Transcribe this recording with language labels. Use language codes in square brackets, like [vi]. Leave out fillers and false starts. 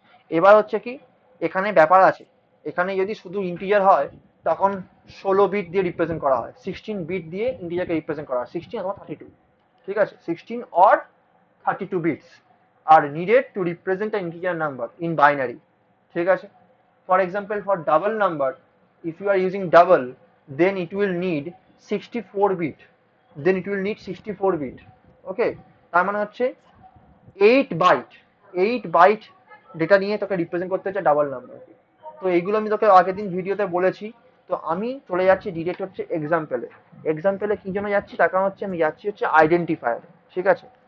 [bn] এবার হচ্ছে কি, এখানে ব্যাপার আছে, এখানে যদি শুধু ইন্টিজার হয় তখন 16 বিট দিয়ে রিপ্রেজেন্ট করা হয়, 16 বিট দিয়ে ইন্টিজারকে রিপ্রেজেন্ট করা হয়, 16 অথবা 32, ঠিক আছে, [en] 16 or 32 bits are needed to represent a integer number in binary, [bn] ঠিক আছে। [en] For example, for double number, if you are using double, then it will need 64 bit, then it will need 64 bit, okay. [bn] তার মানে হচ্ছে 8 byte, 8 byte data নিয়ে তোকে represent করতে হচ্ছে double নাম্বারকে। তো এইগুলো আমি তোকে আগের দিন ভিডিওতে বলেছি। তো আমি চলে যাচ্ছি ডিরেক্ট হচ্ছে এক্সাম্পলে। এক্সাম্পলে কি জন্য যাচ্ছি, তার কারণ হচ্ছে আমি যাচ্ছি হচ্ছে আইডেন্টিফায়ার, ঠিক আছে।